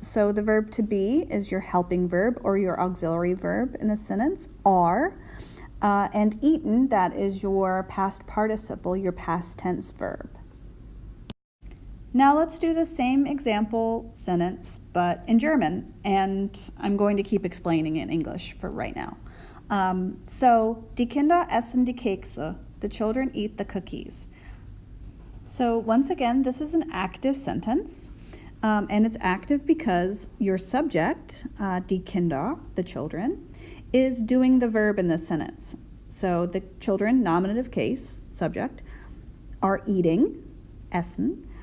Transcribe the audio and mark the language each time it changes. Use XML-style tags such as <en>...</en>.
<en>So the verb to be is your helping verb or your auxiliary verb in the sentence, are, and eaten, that is your past participle, your past tense verb. Now let's do the same example sentence, but in German, and I'm going to keep explaining in English for right now.</en> <de>So, die Kinder essen die Kekse.</de> <en>The children eat the cookies. So once again, this is an active sentence, and it's active because your subject,</en> <de>die Kinder,</de> <en>the children, is doing the verb in this sentence. So the children, nominative case, subject, are eating, essen.</en>